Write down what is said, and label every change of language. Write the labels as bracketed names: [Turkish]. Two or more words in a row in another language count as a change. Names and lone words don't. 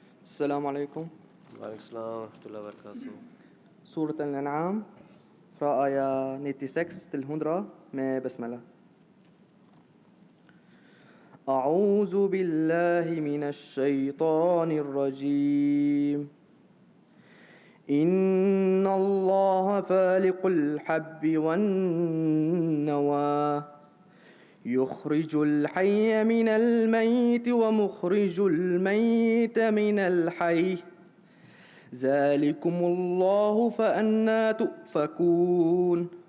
[Arabic] السلام عليكم. وعليكم السلام ورحمة الله وبركاته. [Norwegian] سورة الأنعام fra aya 96 til 100 med basmala. [Arabic] أعوذ بالله من الشيطان الرجيم. إن الله فالق الحب والنوى يخرج الحي من الميت ومخرج الميت من الحي ذلكم الله فأنى تؤفكون.